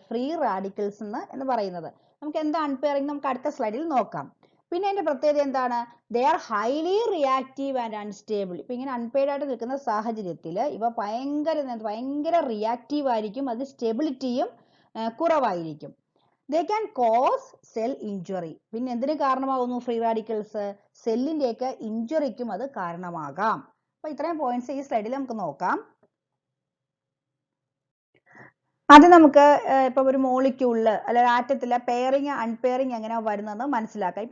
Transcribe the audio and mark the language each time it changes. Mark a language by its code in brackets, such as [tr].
[ml] Free radicals എന്ന് പറയുന്നത്. നമുക്ക് എന്താ അൺപെയറിംഗ് നമുക്ക് അടുത്ത സ്ലൈഡിൽ നോക്കാം. പിന്നെ അതിന്റെ പ്രത്യേകത എന്താണ്? [en] They are highly reactive and unstable. [ml] ഇപ്പൊ ഇങ്ങനെ അൺപെയർഡ് ആയിട്ട് നിൽക്കുന്ന സാഹചര്യത്തിൽ ഇവ ഭയങ്കര റിയാക്റ്റീവ് ആയിരിക്കും, അത് സ്റ്റെബിലിറ്റിയും കുറവായിരിക്കും. [en] They can cause cell injury. [ml] പിന്നെ എന്തിനു കാരണമാകുന്നു ഫ്രീ റാഡിക്കൽസ്? സെല്ലിന്റെയൊക്കെ ഇഞ്ചുറിക്കും അത് കാരണമാകാം. അപ്പൊ ഇത്രയും പോയിന്റ്സ് ഈ സ്ലൈഡിൽ നമുക്ക് നോക്കാം. അത് നമുക്ക് ഇപ്പൊ ഒരു മോളിക്യൂളില് അല്ലെങ്കിൽ ആറ്റത്തിലെ പെയറിങ് അൺപെയറിങ് എങ്ങനെയാ വരുന്നതെന്ന് മനസ്സിലാക്കാം.